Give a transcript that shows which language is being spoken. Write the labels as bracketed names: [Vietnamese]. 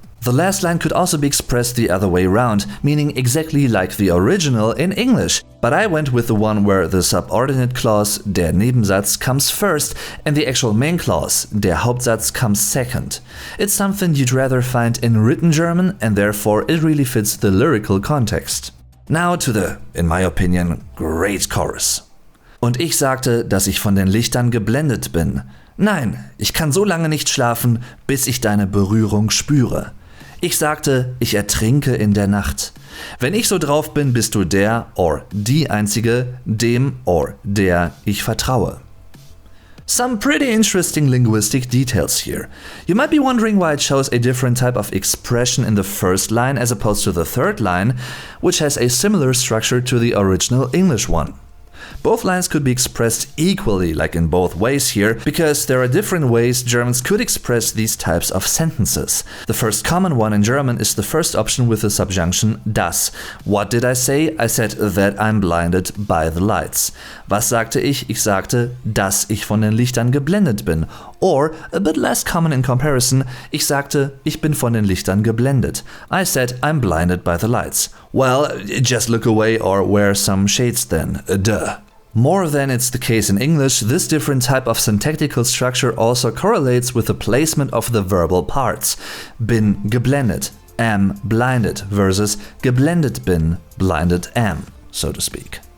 [English] The last line could also be expressed the other way around, meaning exactly like the original in English, but I went with the one where the subordinate clause, der Nebensatz, comes first and the actual main clause, der Hauptsatz, comes second. It's something you'd rather find in written German and therefore it really fits the lyrical context. Now to the, in my opinion, great chorus. [German] Und ich sagte, dass ich von den Lichtern geblendet bin. Nein, ich kann so lange nicht schlafen, bis ich deine Berührung spüre. Ich sagte, ich ertrinke in der Nacht. Wenn ich so drauf bin, bist du der or die Einzige, dem or der ich vertraue. [English] Some pretty interesting linguistic details here. You might be wondering why I chose a different type of expression in the first line as opposed to the third line, which has a similar structure to the original English one. Both lines could be expressed equally, like in both ways here, because there are different ways Germans could express these types of sentences. The first common one in German is the first option with the subjunction das. What did I say? I said that I'm blinded by the lights. [German] Was sagte ich? Ich sagte, dass ich von den Lichtern geblendet bin. [English] Or, a bit less common in comparison, [German] ich sagte, ich bin von den Lichtern geblendet. [English] I said I'm blinded by the lights. Well, just look away or wear some shades then. Duh. More than it's the case in English, this different type of syntactical structure also correlates with the placement of the verbal parts. [German] Bin geblendet, [English] am blinded versus [German] geblendet bin, [English] blinded am, so to speak.